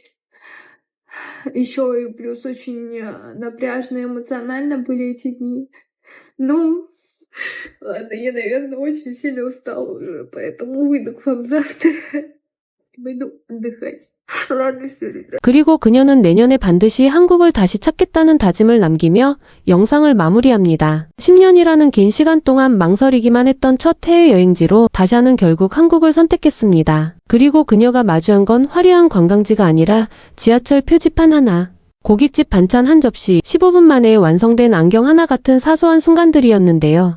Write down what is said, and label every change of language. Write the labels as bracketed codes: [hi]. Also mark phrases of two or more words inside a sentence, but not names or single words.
[ru] Еще и плюс очень напряжно эмоционально были эти дни. Ну, ладно, я, наверное, очень сильно устала уже, поэтому выйду к вам завтра и пойду отдыхать. Ладно, все, ребят. [ko] 그리고 그녀는 내년에 반드시 한국을 다시 찾겠다는 다짐을 남기며 영상을 마무리합니다. 10년이라는 긴 시간 동안 망설이기만 했던 첫 해외여행지로 다샤는 결국 한국을 선택했습니다. 그리고 그녀가 마주한 건 화려한 관광지가 아니라 지하철 표지판 하나, 고깃집 반찬 한 접시, 15분 만에 완성된 안경 하나 같은 사소한 순간들이었는데요.